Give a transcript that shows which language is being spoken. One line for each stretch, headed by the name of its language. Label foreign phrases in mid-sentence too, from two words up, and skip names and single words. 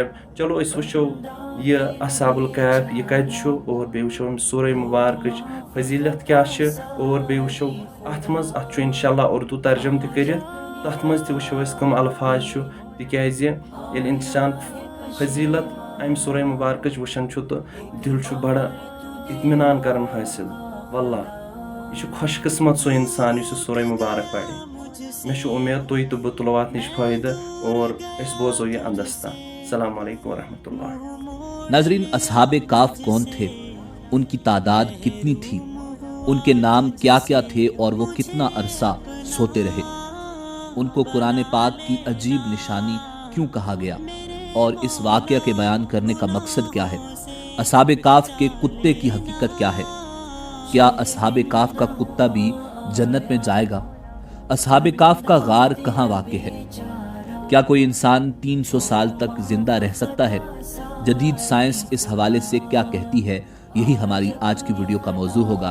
Kashmiri: چلو أسۍ وٕچھو یہِ اصحاب الکہف یہِ کتہِ چھُ اور بیٚیہِ وٕچھو أمۍ سورہ مبارکٕچ فضیلت کیاہ چھِ اور بیٚیہِ وٕچھو اتھ منٛز اتھ چھُ
Arabic: انشاء اللہ
Kashmiri: اردو ترجمہٕ تہِ کٔرِتھ تتھ منٛز تہِ وٕچھو أسۍ کٕم الفاظ چھُ تِکیازِ ییٚلہِ انسان فضیلت امہِ سورہ مبارکٕچ وٕچھان چھُ تہٕ دِل چھُ بڑٕ اطمینان کران حٲصِل. واللہ یہِ چھُ خۄش قٕسمت سُہ انسان یُس یہِ سورہ مبارک پرِ. مےٚ چھُ اُمید تُہۍ تہٕ بہٕ تُلو اتھ نِش فٲیدٕ اور أسۍ بوزو یہِ انٛدس تام.
Arabic: السلام علیکم ورحمۃ اللہ.
Urdu: ناظرین، اصحاب کاف کون تھے، ان کی تعداد کتنی تھی، ان کے نام کیا کیا تھے اور وہ کتنا عرصہ سوتے رہے، ان کو قرآن پاک کی عجیب نشانی کیوں کہا گیا اور اس واقعہ کے بیان کرنے کا مقصد کیا ہے، اصحاب کاف کے کتے کی حقیقت کیا ہے، کیا اصحاب کاف کا کتا بھی جنت میں جائے گا، اصحاب کاف کا غار کہاں واقع ہے، کیا کوئی انسان 300 سال تک زندہ رہ سکتا ہے، جدید سائنس اس حوالے سے کیا کہتی ہے، یہی ہماری آج کی ویڈیو کا موضوع ہوگا.